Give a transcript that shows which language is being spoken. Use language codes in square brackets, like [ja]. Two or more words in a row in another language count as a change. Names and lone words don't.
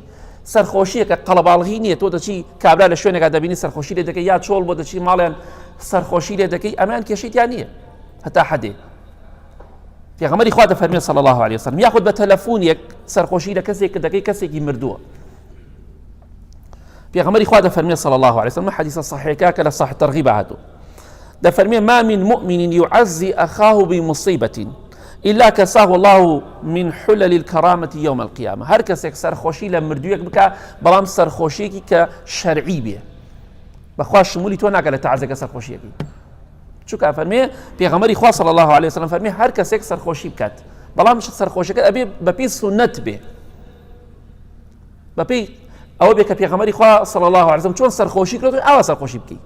[ckb] سەرخۆشیە کە قەڵەباڵغی نییە، تۆ دەچی کابرا لە شوێنێکا دەبینی سەرخۆشی لێ دەکەی، یا چۆڵ بۆ دەچی ماڵیان سەرخۆشی لێ دەکەی، ئەمان کێشەیان نییە هەتا حەدێ. پێغەمبەری خوا دەفەرمێ [ar] صلی الله علیه وسلم [ckb] یاخود بە تەلەفۆنێک سەرخۆشی لە کەسێک کە دەکەی کەسێکی مردووە. پێغەمبەری خوا دەفەرمێ [ar] صلی الله علیه وسلم [ckb] حەدیثە صحیحەکە کە لە صحیح تەرغیب هاتووە، دەفەرمێ [ar] ما من مؤمن يعزي أخاه بمصيبة إلا كساه الله من حلل الكرامة يوم القيامة. [ckb] هر کەسێک سەرخۆشی لە مردوویەک بکە، بەڵام سەرخۆشیەکی کە شەرعی بێ، بەخوا شمولی تۆ ناکە لە تەعزیەکە سەرخۆشیەکی. چونکە فەرمێ پێغەمبەری خوا [ar] صلی الله علیه وسلم [ckb] فەرمێ هەر کەسێک سەرخۆشی بکات، بەڵام سەرخۆشیەکە ئەبێ بەپێی سونەت بێ، بەپێی ئەوە بێ کە پێغەمبەری خوا [ar] صلی الله علیه وسلم [ckb] چۆن سەرخۆشی کردووە ئاوا سەرخۆشی بکەی.